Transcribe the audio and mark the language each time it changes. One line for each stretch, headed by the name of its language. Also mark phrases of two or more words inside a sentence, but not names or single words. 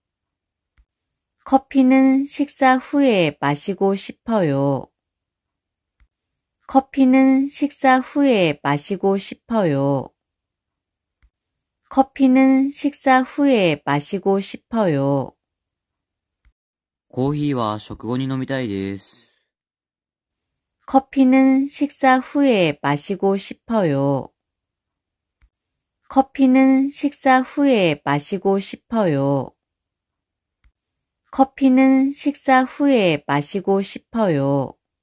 Korean: 커피는 식사 후에 마시고 싶어요. 커피는 식사 후에 마시고 싶어요. 커피는 식사 후에 마시고 싶어요.
Japanese: コーヒーは食後に飲みたいです。
Korean: 커피는 식사 후에 마시고 싶어요. 커피는 식사 후에 마시고 싶어요. 커피는 식사 후에 마시고 싶어요.